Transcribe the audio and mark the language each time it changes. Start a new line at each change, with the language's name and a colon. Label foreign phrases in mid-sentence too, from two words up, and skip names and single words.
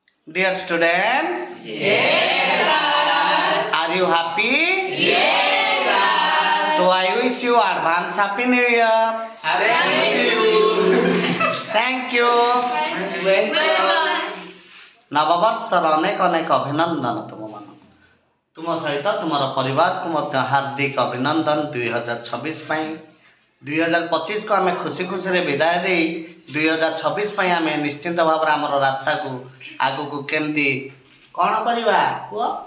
English: Dear students, Yes, sir. are you happy? Yes, sir. So I wish you advance happy new year. Thank you. Thank you. Welcome.
Odia: ନବବର୍ଷର ଅନେକ ଅନେକ ଅଭିନନ୍ଦନ ତୁମମାନଙ୍କୁ। ତୁମ ସହିତ ତୁମର ପରିବାରକୁ ମଧ୍ୟ ହାର୍ଦ୍ଦିକ ଅଭିନନ୍ଦନ 2026 ପାଇଁ। 2025କୁ ଆମେ ଖୁସି ଖୁସିରେ ବିଦାୟ ଦେଇ 2026 ପାଇଁ ଆମେ ନିଶ୍ଚିନ୍ତ ଭାବରେ ଆମର ରାସ୍ତାକୁ ଆଗକୁ କେମିତି କ'ଣ କରିବା କୁହ?